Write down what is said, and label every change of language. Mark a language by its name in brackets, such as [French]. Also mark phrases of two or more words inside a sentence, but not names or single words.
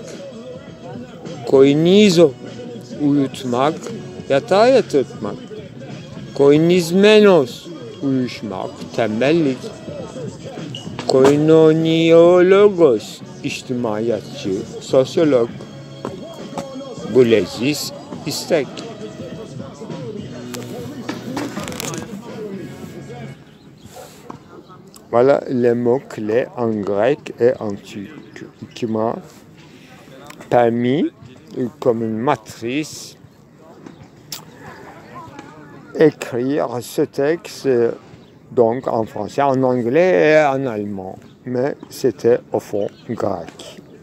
[Turkish] Koinizo, uyutmak, yatağa yatırtmak. Koinizmenos, uyuşmak, tembellik. Koinoniologos, içtimaiyatçı, sosyolog. Bulezis, istek. [French] Voilà les mots clés en grec et en turc qui m'a permis, comme une matrice, écrire ce texte donc en français, en anglais et en allemand, mais c'était au fond grec.